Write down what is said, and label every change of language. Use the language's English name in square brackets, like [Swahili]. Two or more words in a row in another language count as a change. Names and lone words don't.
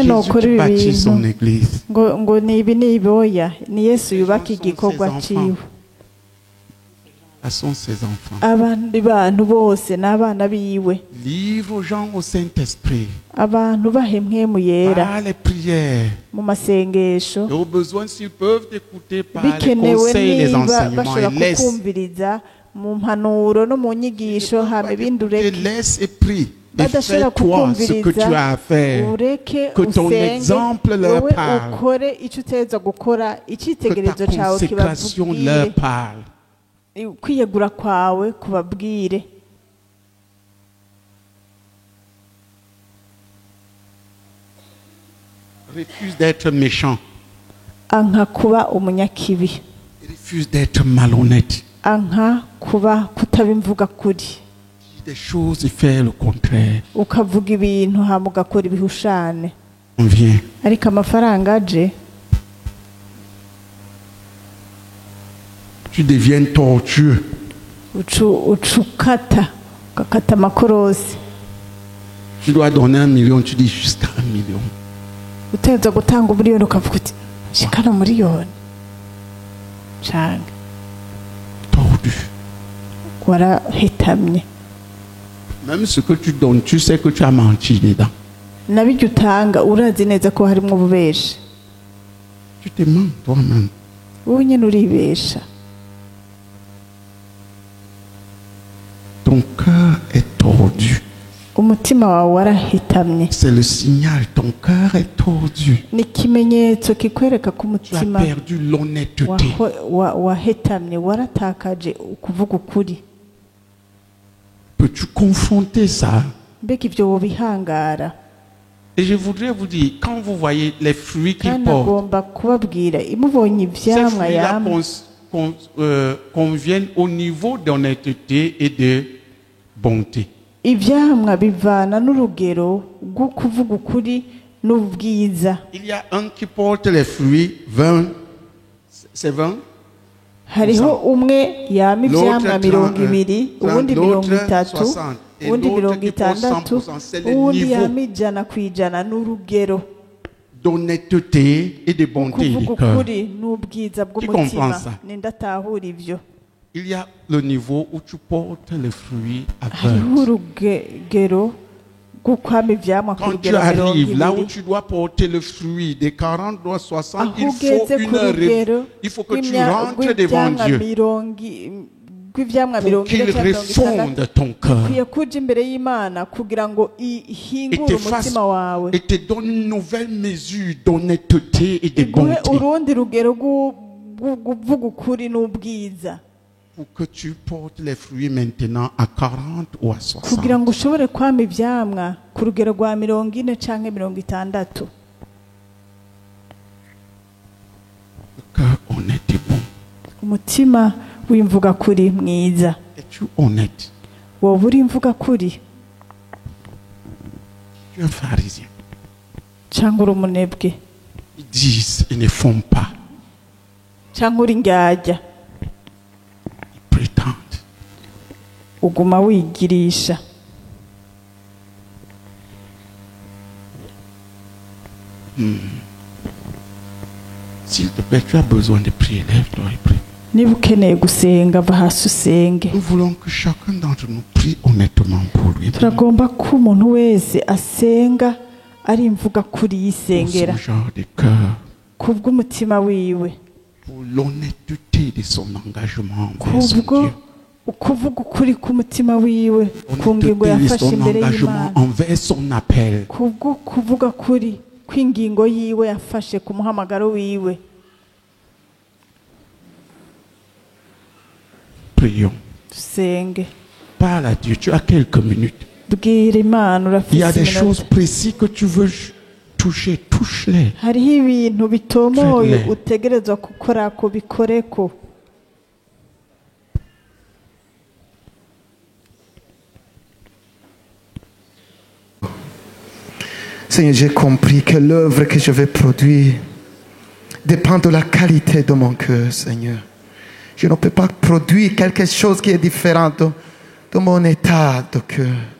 [French] Jésus [Rundi] nokora [French] qui [Rundi] ibi [French] bâtit son [Rundi] bintu [French] église. [Rundi] ngo ni ibi ni ibi, oya, ni Yesu yubaka [French] gens sont [Rundi] igikorwa [French] ses enfants. [Rundi] ciwe. [French] Ce sont ses enfants. [Rundi] Abandi bantu bose n'abana biwe, [French] Livre aux gens au Saint-Esprit. [Rundi] abantu bahemwemu yera [French] Par les prières. [Rundi] mu masengesho, [French] Et au besoin, s'ils peuvent t'écouter par les [Rundi] bikenewe [French] conseils, les [Rundi] niba [French] enseignements, [Rundi] bashobora [French] et laisse. [Rundi] kukumviriza mu mpanuro no mu nyigisho, hama ibindi ureke. [French] Laisse et prie. Et [Rundi] Badashobora [French] fais-toi ce que tu as à [Rundi] kukumviriza [French] faire. [Rundi] ureke [French] Que ton [Rundi] usenge, [French] exemple leur [Rundi] wowe [French] parle. [Rundi] ukore icyo utegerezwa gukora, [French] Que ta [Rundi] icyitegererezo cyawe [French] consécration leur [Rundi] kibabwire, [French] parle. [Rundi] kwiyegura kwawe kubabwire. [French] Refuse d'être méchant. [Rundi] Anka kuba umunyakibi, [French] Refuse d'être malhonnête. [Rundi] anka kuba kutabimvuga kuri, [French] Dis des choses et faire le contraire. [Rundi] ukavuga ibintu hama ugakora ibihushane. [French] On vient. [Rundi] Ariko amafaranga aje [French] Tu deviens tortueux. [Rundi] ucukata, ugakata amakorosi. [French] Tu dois donner 1 million, tu dis jusqu'à 1 million. [Rundi] Utegerezwa gutanga umuriyoni ukavuga uti shikana umuriyoni cyane. [French] Tordu. [Rundi] Warahitamye. [French] Même ce que tu donnes, tu sais que tu as menti dedans. [Rundi] Nabiryo utanga urazi neza ko harimo ububeshi, [French] Tu te mens toi-même. [Rundi] wowe nyine uribesha. [French] Ton cœur est tordu. [Rundi] Umutima wawe warahitamye, [French] C'est le signal. Ton cœur est tordu. [Rundi] ni ikimenyetso kikwereka ko [French] Tu as [Rundi] umutima [French] perdu l'honnêteté. [Rundi] wahetamye, waratakaje ukuvuga ukuri. [French] Peux-tu confronter ça? [Rundi] Mbega ibyo wobihangara. [French] Et je voudrais vous dire, quand vous voyez les fruits qu'ils [Rundi] Kandi [French] portent, [Rundi] agomba kubabwira imubonye [French] ces [Rundi] ivyamwa [French] fruits-là [Rundi] yamwe [French] conviennent au niveau d'honnêteté et de bonté. [Rundi] ivyamwa bivana n'urugero rwo kuvuga ukuri n'ubwiza. [French] Il y a un qui porte les fruits 20, c'est 20. [Rundi] Hariho umwe yama ivyamwa [French] L'autre [Rundi] 200, uwundi [French] l'autre 30, 60, et [Rundi] uwundi [French] l'autre qui porte [Rundi] 60, [French] 100%, c'est le [Rundi] uwundi [French] niveau [Rundi] yama 100% n'urugero [French] d'honnêteté et de bonté [Rundi] kuvuga [French] du cœur. [Rundi] ukuri n'ubwiza [French] comprends [Rundi] bw'umutima. [French] ça? [Rundi] Nindatahura ivyo. [French] Il y a le niveau où tu portes les fruits aveugles. [Rundi] Hariho urugero gukwama ivyamwa ku [French] Quand tu [Rundi] rugero mirongo [French] arrives là où [Rundi] ibiri [French] tu dois porter le fruit des 40 doigts 60, [Rundi] aho [French] il faut [Rundi] ugeze ku rugero [French] il faut que tu rentres devant [Rundi] rw'ivyamwa [French] Dieu [Rundi] rw'ivyamwa [French] pour [Rundi] mirongo [French] qu'il [Rundi] ine canke mirongo itandatu [French] refonde ton cœur [Rundi] ukwiye kuja imbere y'imana kugira ngo [French] et [Rundi] ihingure [French] te fasse [Rundi] umutima wawe [French] et te donne une nouvelle mesure d'honnêteté et de [Rundi] iguhe [French] bonté [Rundi] urundi rugero rw'uvuga ukuri n'ubwiza [French] pour que tu portes les fruits maintenant à 40 ou à 60. [Rundi] kugira ngo ushobore kwama ivyamwa ku rugero rwa mirongo ine canke mirongo itandatu. [French] Le cœur honnête et bon. [Rundi] Umutima w'imvuga kuri mwiza. [French] Es-tu honnête? [Rundi] Wowe uri imvuga kuri [French] Tu es un pharisien. [Rundi] cyangwa uri umunebwe [French] Ils disent, ils ne font pas. [Rundi] cyangwa uri indyarya [French] Ils prétendent. [Rundi] uguma wigirisha. [French] S'il te plaît, tu as besoin de prier. Lève-toi et prie. [Rundi] Niba ukeneye gusenga va hasi usenge. [French] Nous voulons que chacun d'entre nous prie honnêtement pour lui. [Rundi] Turagomba ko umuntu wese asenga ari imvuga kuri [French] Pour [Rundi] yisengera [French] son genre de cœur. [Rundi] kubw'umutima wiwe, [French] Pour l'honnêteté de son engagement envers son [Rundi] kubwo [French] Dieu. [Rundi] ukuvuga ukuri k'umutima wiwe ku ngingo [French] L'honnêteté de [Rundi] yafashe [French] son [Rundi] imbere [French] engagement [Rundi] y'Imana, [French] envers son appel. [Rundi] kubwo kuvuga kuri kw'ingingo yiwe yafashe ku muhamagaro wiwe. [French] Prions. [Rundi] Dusenge. [French] Parle à Dieu. Tu as quelques minutes. [Rundi] Bwira Imana [French] Il y a [Rundi] urafise [French] des choses [Rundi] iminota. [French] précises que tu veux toucher. Touche-les. [Rundi] Hariho ibintu bitomoye [French] Faites-les. [Rundi] utegerezwa gukora ko bikoreko. [French] Seigneur, j'ai compris que l'œuvre que je vais produire dépend de la qualité de mon cœur, Seigneur. Je ne peux pas produire quelque chose qui est différent de mon état de cœur.